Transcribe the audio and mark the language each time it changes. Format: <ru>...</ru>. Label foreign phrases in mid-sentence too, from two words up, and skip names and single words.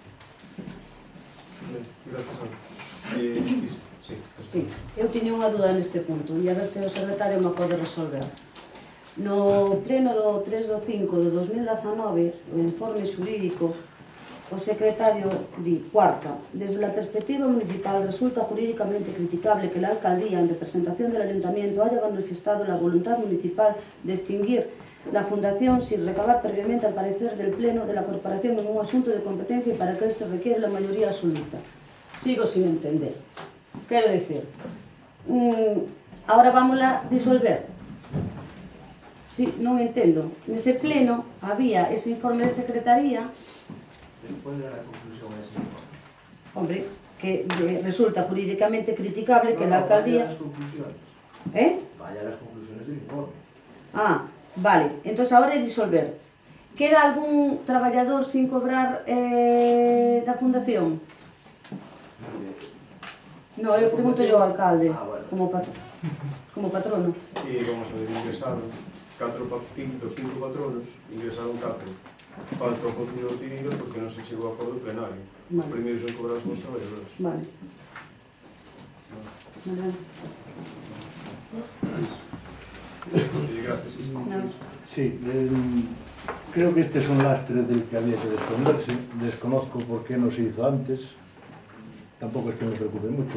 <es>Gracias, Ana.</es> <gl>Sí, eu tiña unha dúda neste punto e a ver se o secretario me pode resolver. No pleno do 3 do 5 de 2019, o informe xurídico, o secretario di,</gl> <es>cuarta, desde la perspectiva municipal resulta jurídicamente criticable que la alcaldía, en representación del ayuntamiento, haya manifestado la voluntad municipal de extinguir la fundación sin recabar previamente al parecer del pleno de la corporación en un asunto de competencia y para que se requiere la mayoría absoluta. Sigo sin entender.</es> <gl>Quero decir, ahora vámola disolver. Sí, non entendo. Nese pleno había ese informe de secretaría.</gl> <es>¿Cuál era la conclusión de ese informe? Hombre, que resulta jurídicamente criticable que la alcaldía... Vaya las conclusiones. Vaya las conclusiones del informe. Ah, vale.</es> <gl>Entonces ahora é disolver. Queda algún traballador sin cobrar da fundación? No, eu pregunto yo ao alcalde, como patrono. E vamos a ver, ingresaron 5 patronos, ingresaron 4. Falta o Concello de Ortigueira porque non se chegou a acordo plenario. Os primeiros en cobrar son os traballadores. Vale.</gl> <es>Gracias. Sí, creo que este es un lastre del que había que desprenderse. Desconozco por qué no se hizo antes. Tampoco es que me preocupe mucho.</es>